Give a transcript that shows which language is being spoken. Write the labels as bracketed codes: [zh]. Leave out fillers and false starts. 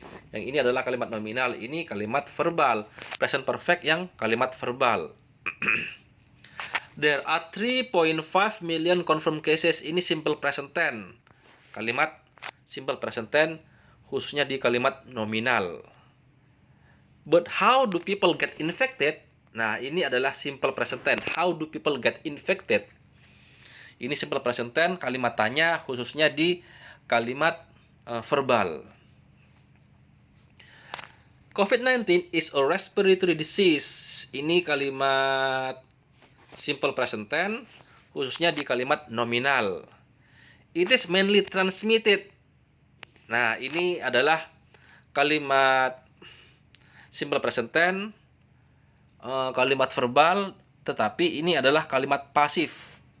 [id] Yang ini adalah kalimat nominal, ini kalimat verbal. Present perfect yang kalimat verbal. [en] There are 3.5 million confirmed cases. Ini simple present tense. [id] Kalimat simple present tense khususnya di kalimat nominal. [en] But how do people get infected? [id] Nah, ini adalah simple present tense. [en] How do people get infected? [id] Ini simple present tense, kalimat tanya khususnya di kalimat verbal. [en] COVID-19 is a respiratory disease. [id] Ini kalimat simple present tense khususnya di kalimat nominal. [en] It is mainly transmitted. [id] Nah, ini adalah kalimat simple present tense, kalimat verbal, tetapi ini adalah kalimat pasif.